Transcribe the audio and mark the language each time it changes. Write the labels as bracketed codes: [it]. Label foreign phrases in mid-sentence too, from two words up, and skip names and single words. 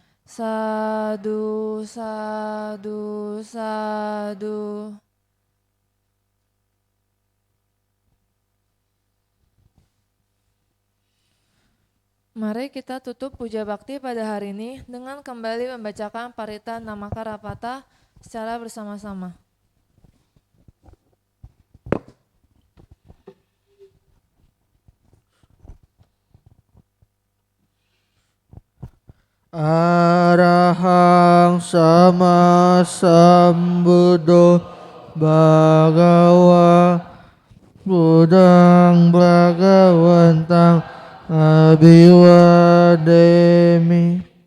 [pi] Sadu, sadu, sadu. [id] Mari kita tutup puja bakti pada hari ini dengan kembali membacakan parita Namaka Rapata secara bersama-sama. [pi] Arahang sama sambuddho bhagawa Budang Bhagawantang Abhiwademi.